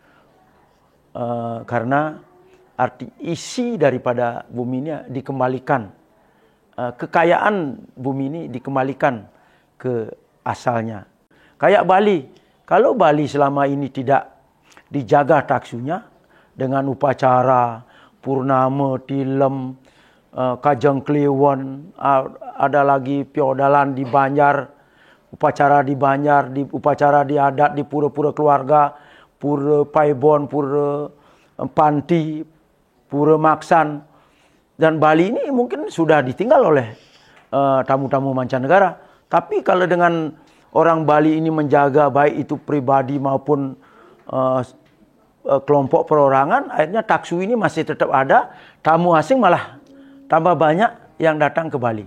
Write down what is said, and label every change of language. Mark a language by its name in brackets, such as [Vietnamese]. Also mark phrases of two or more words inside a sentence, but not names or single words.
[Indonesian] karena arti isi daripada bumi ini dikembalikan, kekayaan bumi ini dikembalikan ke asalnya. Kayak Bali, kalau Bali selama ini tidak dijaga taksunya dengan upacara purnama, tilem, kajang kliwon, ada lagi piodalan di Banjar, upacara di Banjar, upacara di adat, di pura-pura keluarga, pura Paibon, pura Panti, pura Maksan. Dan Bali ini mungkin sudah ditinggal oleh tamu-tamu mancanegara. Tapi kalau dengan orang Bali ini menjaga baik itu pribadi maupun kelompok perorangan, akhirnya taksu ini masih tetap ada. Tamu asing malah tambah banyak yang datang ke Bali.